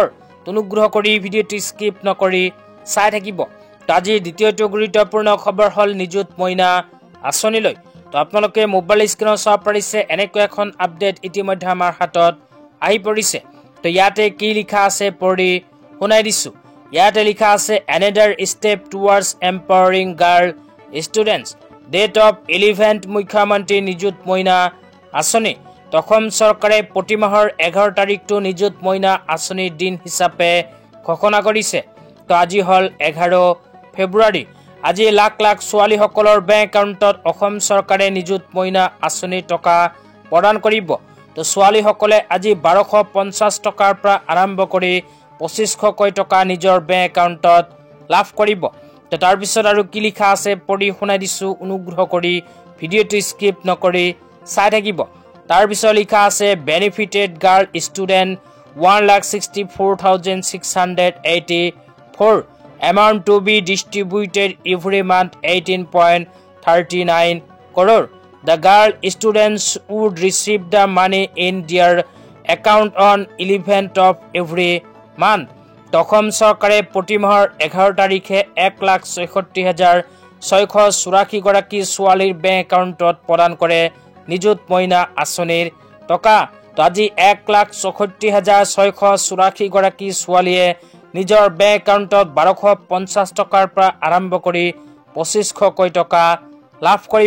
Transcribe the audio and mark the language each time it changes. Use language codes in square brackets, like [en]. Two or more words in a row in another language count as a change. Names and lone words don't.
[as] অনুগ্ৰহ কৰি ভিডিঅ'টো স্কিপ নকৰি চাই থাকিব। তো আজিৰ দ্বিতীয়টো গুৰুত্বপূৰ্ণ খবৰ হল নিযুত মইনা আঁচনিলৈ। তো আপোনালোকে মোবাইল স্ক্ৰীনত চাব পাৰিছে এনেকুৱা এখন আপডেট ইতিমধ্যে আমাৰ হাতত আহি পৰিছে। তো ইয়াতে কি লিখা আছে পঢ়ি শুনাই দিছো। ইয়াতে লিখা আছে [en] another step towards empowering girl students date of 11th [as] মুখ্যমন্ত্ৰী নিযুত মইনা আঁচনি। অসম চৰকাৰে প্ৰতি মাহৰ 11 তাৰিখটো নিযুত মইনা আঁচনিৰ দিন হিচাপে ঘোষণা কৰিছে। তো আজি হল 11 ফেব্ৰুৱাৰী। আজি লাখ লাখ ছোৱালীসকলৰ বেংক একাউণ্টত অসম চৰকাৰে নিযুত মইনা আঁচনিৰ টকা প্ৰদান কৰিব। তো ছোৱালীসকলে আজি 1250 টকাৰ পৰা আৰম্ভ কৰি 2500 কোটি টকা নিজৰ বেংক একাউণ্টত লাভ কৰিব। তো তাৰপিছত আৰু কি লিখা আছে পঢ়ি শুনাই দিছো, অনুগ্ৰহ কৰি ভিডিঅ'টো স্কিপ নকৰি চাই থাকিব। তাৰপিছত লিখা আছে [en] benefited girl student 1,64,684 amount to be distributed every month 18.39 crore. The girl students would receive the money in their account on 11th of every month. [as] অসম চৰকাৰে প্ৰতি মাহৰ 11 তাৰিখে 1,66,684 গৰাকী ছোৱালীৰ বেংক একাউণ্টত প্ৰদান কৰে নিযুত মইনা আঁচনিৰ টকা। তো আজি 1,66,684 গৰাকী ছোৱালীয়ে নিজৰ বেংক একাউণ্টত 1250 টকাৰ পৰা আৰম্ভ কৰি 2500 কোটি টকা লাভ কৰিব।